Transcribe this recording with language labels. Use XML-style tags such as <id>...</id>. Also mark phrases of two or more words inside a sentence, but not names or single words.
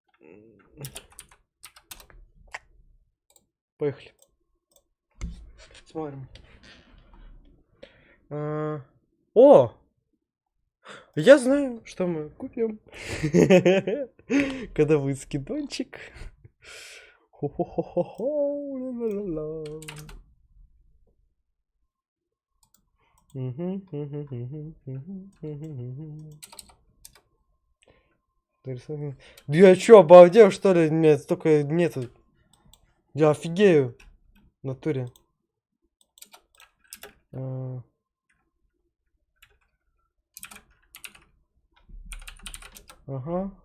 <ru>Поехали. Смотрим. О! Я знаю, что мы купим. Когда будет скидончик. Хо-хо-хо-хо-хо. Ла-ла-ла-ла. Да я чё, обалдел, что ли? Нет, столько нету. Я офигею. В натуре. Ага.</ru>